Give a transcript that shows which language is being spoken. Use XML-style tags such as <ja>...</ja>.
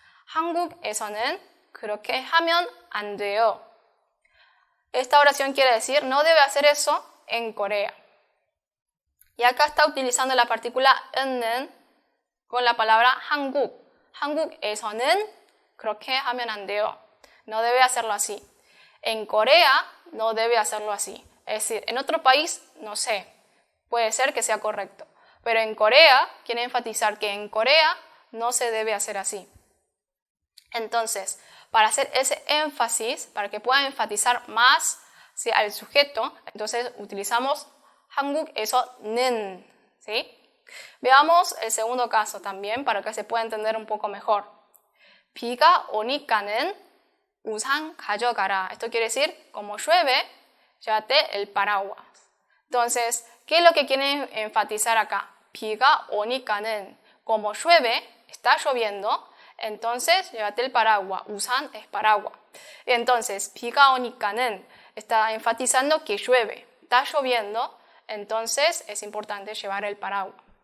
<ko>한국에서는 그렇게 하면 안 돼요.</ko> <es>Esta oración quiere decir, no debe hacer eso en Corea. Y acá está utilizando la partícula 는 con la palabra 한국.</es> <ko>한국에서는 그렇게 하면 안 돼요.</ko> <es>No debe hacerlo así. En Corea no debe hacerlo así. Es decir, en otro país, no sé, puede ser que sea correcto. Pero en Corea, quiere enfatizar que en Corea no se debe hacer así. Entonces, para hacer ese énfasis, para que pueda enfatizar más, ¿sí?, al sujeto, entonces utilizamos</es> <ko>한국에서는,</ko> <es>¿sí? Veamos el segundo caso también para que se pueda entender un poco mejor.</es> <ko>비가 오니까는 우산 가져가라.</ko> <es>Esto quiere decir, como llueve, llévate el paraguas. Entonces, ¿qué es lo que quieren enfatizar acá?</es> <ko>비가 오니까는,</ko> <es>como llueve, está lloviendo, entonces llévate el paraguas. 우산 es paraguas. Entonces,</es> <ko>비가 오니까는</ko> <es>está enfatizando que llueve, está lloviendo, entonces es importante llevar el paraguas.</es>